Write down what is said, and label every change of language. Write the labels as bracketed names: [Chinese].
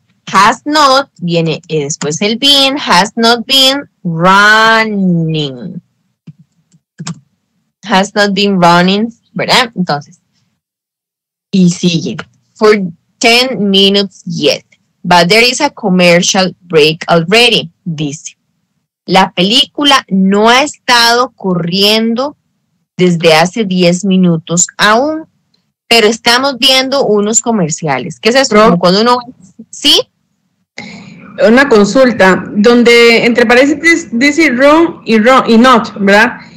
[English] Has not, [Spanish] viene después el [English] been, has not been running. Has not been running, [Spanish] ¿verdad? Entonces, y sigue. [English] For 10 minutes yet, but there is a commercial break already, [Spanish] dice. La película no ha estado corriendo desde hace 10 minutos aún, pero estamos viendo unos comerciales. ¿Qué es eso? Como cuando uno... ¿Sí? Una consulta, donde entre paréntesis dice wrong y not, ¿verdad?